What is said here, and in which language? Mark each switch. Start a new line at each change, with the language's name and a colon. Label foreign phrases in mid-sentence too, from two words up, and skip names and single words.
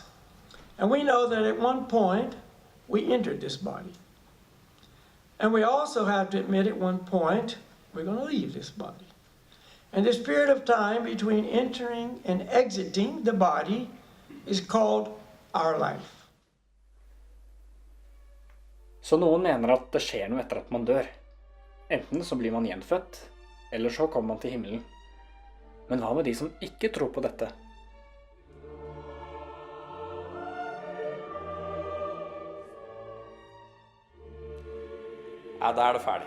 English: And we know that at one point, we entered this body. And we also have to admit at one point, we're going to leave this body. And this period of time between entering and exiting the body is called our life.
Norwegian: Så noen mener at det skjer noe etter at man dør. Enten så blir man gjenfødt, eller så kommer man til himmelen. Men hva med de som ikke tror på dette? Ja, da er det ferdig.